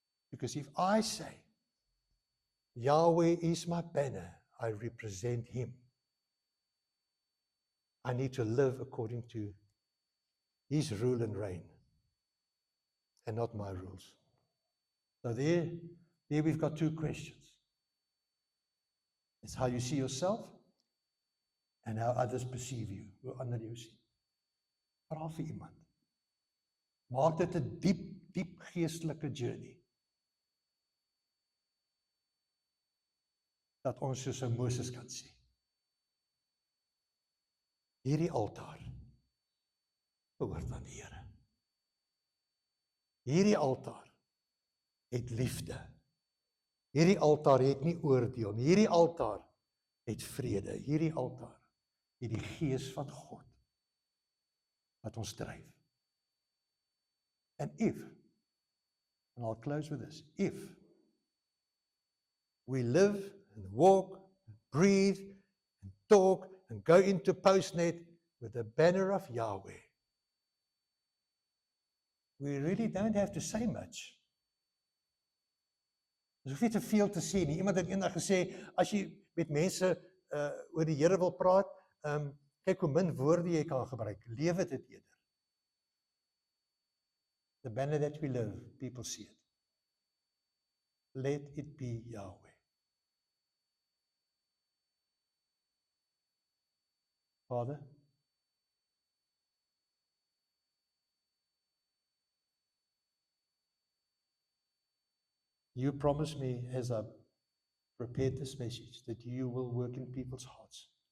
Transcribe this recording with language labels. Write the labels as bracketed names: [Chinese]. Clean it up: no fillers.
[English] Because if I say, Yahweh is my banner, I represent Him, I need to live according to His rule and reign, and not my rules. So there we've got two questions. It's how you see yourself and how others perceive you. [Afrikaans] Hoe ander jou sien. Vra vir iemand. Maak dit 'n diep geestelike journey. Dat ons soos 'n Moses kan sê. Hierdie altaar behoort aan die Here. Hierdie altaar het liefde. Hierdie altaar het nie oordeel nie. Hierdie altaar het vrede. Hierdie altaar het die gees van God wat ons dryf. [English] And I'll close with this, if we live and walk, and breathe, and talk, and go into Postnet with the banner of Yahweh, we really don't have to say much. [Afrikaans] Ons hoef nie te veel te sê nie. Iemand het eendag gesê, as jy met mense oor die Here wil praat, kyk hoe min woorde jy kan gebruik. Lewe dit eerder. [English] The banner that we live, people see it. Let it be Yahweh. Father, you promised me as I prepared this message that you will work in people's hearts.